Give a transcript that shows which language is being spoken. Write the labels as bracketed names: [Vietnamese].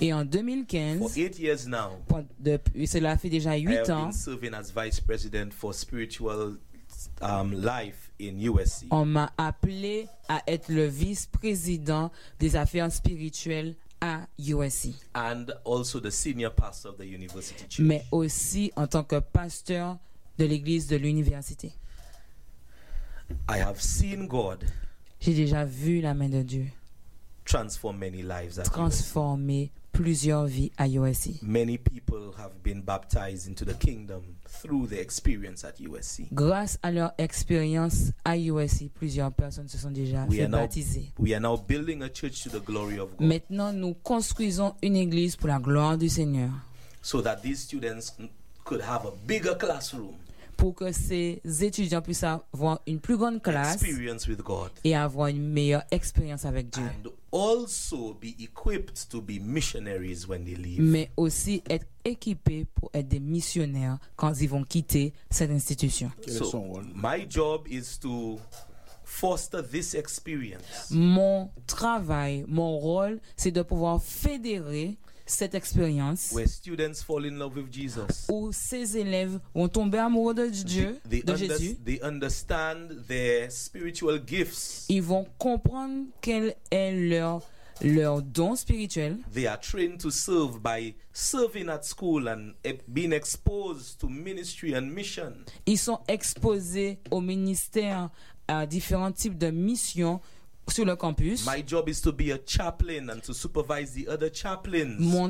[French] et en 2015, [English] for 8 years now, [French] cela fait déjà 8 ans, [English] I have been serving as vice president for spiritual life in USC. [French] On m'a appelé à être le vice-président des affaires spirituelles à USC. [English] And also the senior pastor of the university church. [French] Mais aussi en tant que pasteur de l'église de l'université. [English] I have seen God. [French] J'ai déjà vu la main de Dieu. [English] Transform many lives at [French] transformer USC. Plusieurs vies à USC. [English] Many people have been baptized into the kingdom through the experience at USC. [French] Grâce à leur expérience à USC, plusieurs personnes se sont déjà baptisées. [English] We are now building a church to the glory of God. [French] Maintenant, nous construisons une église pour la gloire du Seigneur. [English] So that these students could have a bigger classroom. [French] Pour que ces étudiants puissent avoir une plus grande classe [English] experience with God. [French] Et avoir une meilleure expérience avec Dieu. [English] And also be equipped to be missionaries when they leave. [French] Mais aussi être équipés pour être des missionnaires quand ils vont quitter cette institution. [English] So, my job is to foster this experience. [French] Mon travail, mon rôle, c'est de pouvoir fédérer cette expérience [English] where students fall in love with Jesus. [French] Où ces élèves vont tomber amoureux de Dieu, Jésus. [English] They understand their spiritual gifts. [French] Ils vont comprendre quel est leur don spirituel. [English] They are trained to serve by serving at school and being exposed to ministry and mission. [French] Ils sont exposés au ministère à différents types de missions. Sur le campus. [English] My job is to be a chaplain and to supervise the other chaplains.